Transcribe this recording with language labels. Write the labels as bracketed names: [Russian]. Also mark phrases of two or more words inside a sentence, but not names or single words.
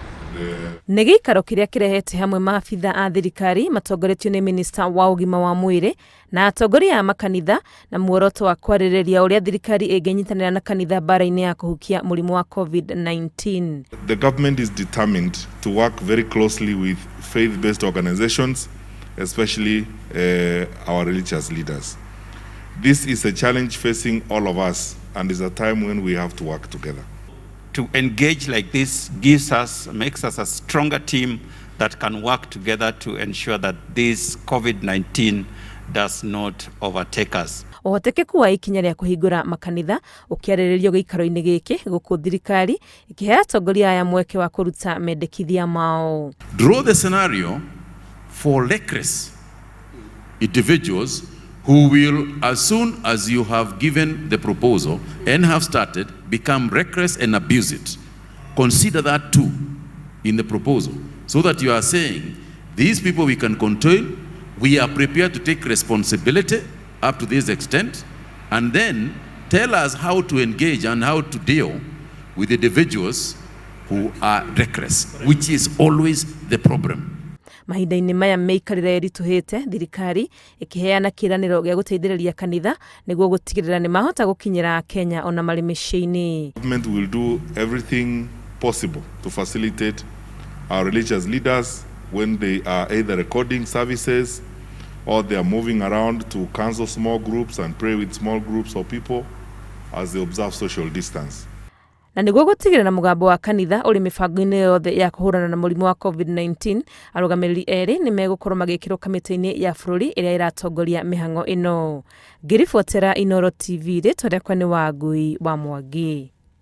[Kikuyu] Nĩ gĩikaro kĩrĩa kĩrehete hamwe maabitha a thirikari matongoretio nĩ minista wa ũgima wa mwĩrĩ na atongoria a makanitha na muoroto wa kwarĩrĩria ũrĩa thirikari ĩngĩnyitanĩra na kanitha mbaara-ini ya kũhukia mũrimũ wa COVID-19. [English] The government is determined to work very closely with faith-based organizations, especially our religious leaders. This is a challenge facing all of us and is a time when we have to work together. To engage like this makes us a stronger team that can work together to ensure that this COVID-19 does not overtake us. [Kikuyu] Ũhotekeku wa ikinya rĩa kũhingũra makanitha ũkĩarĩrĩrio gĩikaro-inĩ gĩkĩ gũkũ thirikari ĩkĩhe atongoria aya mweke wa kũruta mendekithia mao. [English] Draw the scenario for reckless individuals who will, as soon as you have given the proposal and have started, become reckless and abuse it. Consider that too in the proposal, so that you are saying, these people we can contain, we are prepared to take responsibility up to this extent, and then tell us how to engage and how to deal with the individuals who are reckless, which is always the problem. [Kikuyu] Mahinda-inĩ maya meikarĩra ĩritũhĩte thirikari ĩkĩheana kĩĩranĩro gĩa gũteithĩrĩria kanitha nĩguo gũtigĩrĩra nĩ mahota gũkinyĩra Kenya ona marĩ mĩciĩ-inĩ. [English] Government will do everything possible to facilitate our religious leaders when they are either recording services or they are moving around to counsel small groups and pray with small groups of people as they observe social distance. [Kikuyu] Na nĩguo gũtigĩrĩra mũgambo wa kanitha ũrĩ mĩbango-inĩ yothe ya kũhũrana na mũrimũ wa COVID-19, arũgamĩrĩri erĩ nĩ megũkorwo magĩkĩrwo kamĩtĩ-inĩ ya bũrũri ĩrĩa ĩratongoria mĩhang'o ĩno. Ngĩribotera Inooro TV, rĩtwa rĩakwa nĩ Wangui wa Mwangi.